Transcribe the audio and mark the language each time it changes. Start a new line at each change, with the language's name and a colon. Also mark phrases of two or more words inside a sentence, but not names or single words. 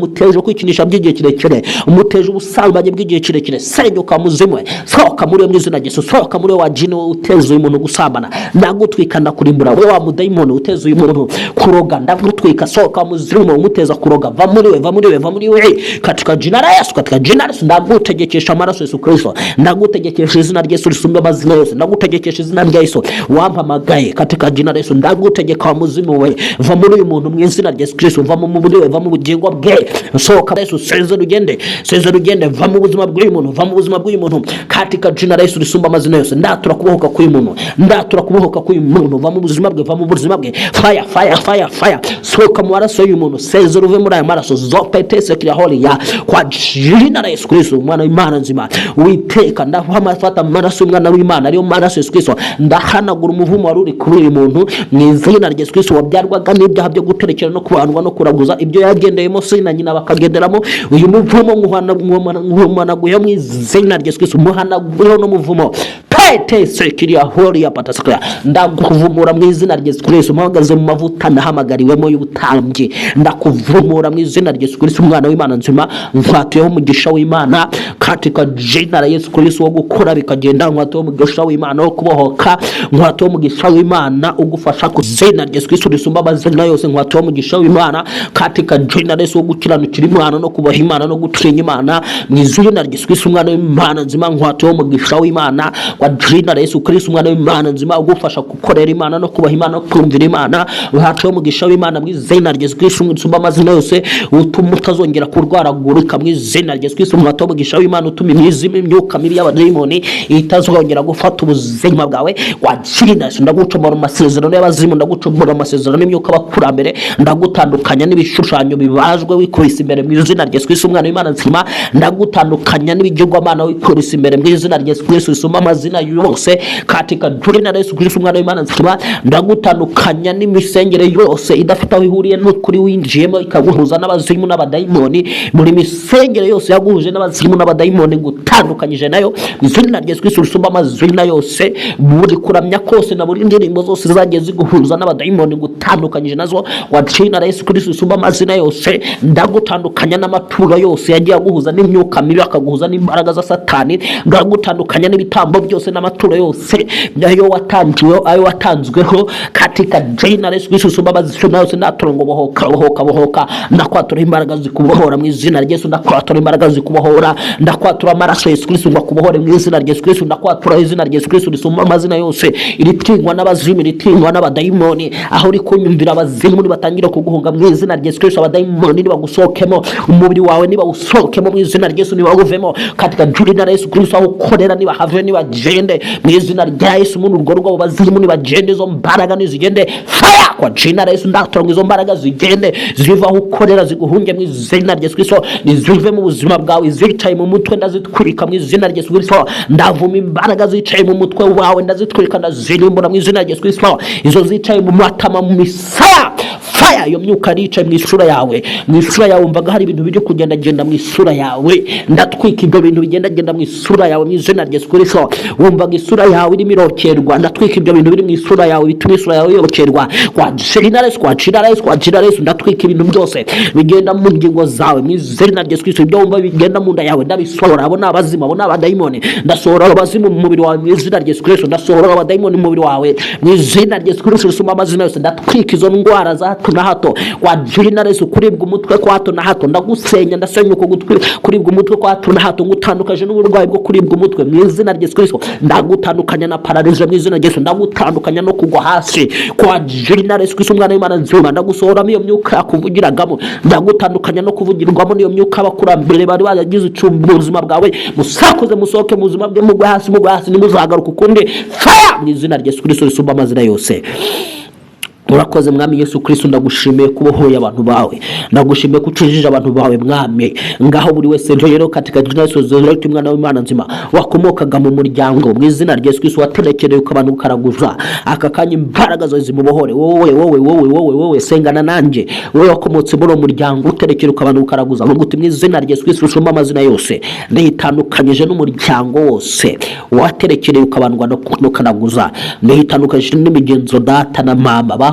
Kinyarwanda: Umuteje kwikinisha by'igihe kirekire, umuteje ubusambanyi bw'igihe kirekire, senyuka muzimu we, soka muri uyu mu izina rya Yesu. Soka muri wa jini uteza uyu muntu gusambana, ndagutwika ndakurimbura. Wowe wa mudayimoni uteza uyu muntu kuroga, ndagutwika, soka muzimu umuteza kuroga, va muri we
Swahili: katika jina la Yesu, katika jina la Yesu
Kinyarwanda: ndagutegekesha amaraso Yesu Kristo, ndagutegekesha izina rya Yesu risumba amazina yose, ndagutegekesha izina rya Yesu wampamagaye,
Swahili: katika jina la Yesu
Kinyarwanda: ndagutegeka muzimu we, va muri uyu muntu mu izina rya Yesu Kristo, va mu mubiri we, va mu bugingo bwe, sohoka Yesu, seze rugende, va mu buzima bw'uyu muntu, va mu buzima bw'uyu muntu,
Swahili: katika jina la Yesu
Kinyarwanda: risumba amazina yose, ndatura kubohoka k'uyu muntu, ndatura kubohoka k'uyu muntu, va mu buzima bwe, va mu buzima bwe, fire, sohoka mu maraso y'uyu muntu, seze ruve muri aya maraso, zopetese kila holi ya
Swahili: kwa jina la Yesu Kristo
Kinyarwanda: umwana w'Imana nzima. Witeka ndafata amaraso y'umwana w'Imana ariyo maraso Yesu Kristo, ndahanagura umuvumo wari uri kuri uyu muntu mu izina rya Yesu Kristo, wabyarwaga n'ibyaha byo guterekera no kubandwa no kuraguza, ibyo yagendeyemo se na nyina bakagenderamo, uyu muvumo nguhanaguye mu izina rya Yesu Kristo, muhanaguye no muvumo sekiria hori ya patasakaya, ndakuvumura mu izina rya Yesu Kristo, mpagaze mu mavuta nahamagariwemo y'ubutambyi, ndakuvumura mu izina rya Yesu Kristo umwana w'Imana nzima, nkwatuyeho umugisha w'Imana
Swahili: katika jina la Yesu
Kinyarwanda: Kristo wo gukora bikagenda, nkwatuyeho umugisha w'Imana wo kubohoka, nkwatuyeho umugisha w'Imana ugufasha ku izina rya Yesu Kristo risumba amazina yose, nkwatuyeho umugisha w'Imana
Swahili: katika jina la Yesu
Kinyarwanda: wo gukiranukira Imana no kubaha Imana no gutinya Imana mu izina rya Yesu Kristo umwana w'Imana nzima, nkwatuyeho umugisha w'Imana
Swahili: kwa jina la Yesu Kristo
Kinyarwanda: umwana w'Imana nzima ugufasha gukorera Imana no kubaha Imana no kumvira Imana, nkwatuyeho umugisha w'Imana mu izina rya Yesu Kristo risumba amazina yose, utuma utazongera kurwaragurika mu izina rya Yesu Kristo, nkwatuyeho umugisha w'Imana utuma imyuka mibi y'abadayimoni itazongera gufata ubuzima bwawe
Swahili: kwa jina la Yesu.
Kinyarwanda: Ndagucomora amasezerano y'abazimu, ndagucomora amasezerano y'imyuka bakurambere, ndagutandukanya n'ibishushanyo bibajwe wikubise imbere mu izina rya Yesu Kristo umwana w'Imana nzima, ndagutandukanya n'ibigirwamana wikubise imbere mu izina rya Yesu Kristo risumba amazina yose
Swahili: katika jina la Yesu Kristo
Kinyarwanda: umwana w'Imana nzima, ndagutandukanya n'imisengere yose idafite aho ihuriye n'ukuri winjiyemo ikaguhuza n'abazimu n'abadayimoni, muri misengere yose yaguhuje n'abazimu n'abadayimoni gutandukanyije nayo mu izina rya Yesu Kristo risumba amazina yose, buri kuramya kose na buri ndirimbo zose zagiye ziguhuza n'abadayimoni gutandukanyije nazo wa jina la Yesu Kristo risumba amazina yose, ndagutandukanya n'amaturo yose yagiye aguhuza n'imyuka mibi akaguhuza n'imbaraga za Satani, ndagutandukanya n'ibitambo byose n'amaturo yose ayo watanzweho
Swahili: katika jina la Yesu Kristo
Kinyarwanda: risumba amazina yose, ndatura ngo bohoka, ndakwatura imbaraga zikubohora mu izina rya Yesu, ndakwatura imbaraga zikubohora, ndakwatura amaraso Yesu Kristo ngo akubohore mu izina rya Yesu Kristo, ndakwatura izina rya Yesu Kristo risumba amazina yose, iritingwa n'abazimu, iritingwa n'abadayimoni, aho uri kunyumvira abazimu nibatangira kuguhunga mu izina rya Yesu Kristo, abadayimoni nibagusohokemo umubiri wawe, nibawusohokemo mu izina rya Yesu, nibawuvemo
Swahili: katika jina la Yesu Kristo,
Kinyarwanda: aho ukorera nibahave nibagende mu izina rya Yesu, mu rugo rwabo bazimu nibagende, izo mbaraga nizigende fire
Swahili: kwa jina la Yesu,
Kinyarwanda: ndatura izo mbaraga zigende ziva aho ukorera ziguhunge mu izina rya Yesu Kristo, nizive mu buzima bwawe, zicaye mu mutwe ndazitwika mu izina rya Yesu Kristo, ndavuma imbaraga zicaye mu mutwe wawe ndazitwika ndazirimbura mu izina rya Yesu Kristo, izo zicaye mu matama mu misaya fire, iyo myuka yicaye mu isura yawe, mu isura yawe umvaga hari ibintu biri kugenda mu isura yawe, ndatwika ibyo bintu bigenda mu isura yawe mu izina rya Yesu Kristo, wumvaga isura yawe irimo irokerwa, ndatwika ibyo bintu biri mu isura yawe bituma isura yawe yokerwa
Swahili: kwa jina
Kinyarwanda: la Yesu, ndatwika ibintu byose bigenda mu ngingo zawe mu izina rya Yesu Kristo, ibyo wumva bigenda mu nda yawe ndabisohora, abo n'abazimu, abo n'abadayimoni, ndasohora abazimu mu mubiri wawe mu izina rya Yesu Kristo, ndasohora abadayimoni mu mubiri wawe mu izina rya Yesu Kristo risumba amazina yose, ndatwika izo ndwara za hato na hato
Swahili: kwa jina la Yesu,
Kinyarwanda: kuribwa umutwe kwa hato na hato ndagusenya, ndasenya uko kuribwa umutwe kwa hato na hato, ngutandukaje n'uburwayi bwo kuribwa umutwe mu izina rya Yesu Kristo, ndagutandukanya na paralize mu izina rya Yesu, ndagutandukanya no kugwa hasi
Swahili: kwa jina la Yesu Kristo
Kinyarwanda: umwana w'Imana nzima, ndagusohoramo iyo myuka yakuvugiragamo, ndagutandukanya no kuvugirwamo n'iyo myuka abakurambere bari baragize icumbi mu buzima bwawe, musakuze musohoke mu buzima bwe, mugwe hasi nimuzagaruka ukundi fire mu izina rya Yesu Kristo risumba amazina yose. Urakoze mwami Yesu Kristo, ndagushimiye kubohoye abantu bawe, ndagushimiye kucijije abantu bawe mwami, ngaho buri wese rero
Swahili: katika jina la Yesu Kristo
Kinyarwanda: umwana w'Imana nzima wakomokaga mu muryango mu izina rya Yesu Kristo, waterekereye ukabantu ukaraguza aka kanya imbaraga zawe zimubohore, wowe sengana nanjye, wowe wakomotse muri uwo muryango uterekera ukabantu ukaraguza, nguti mu izina rya Yesu Kristo risumba amazina yose, ndihitandukanyije n'umuryango wose waterekereye ukabantu ukaraguza, ndihitandukanyije n'imigenzo data na mama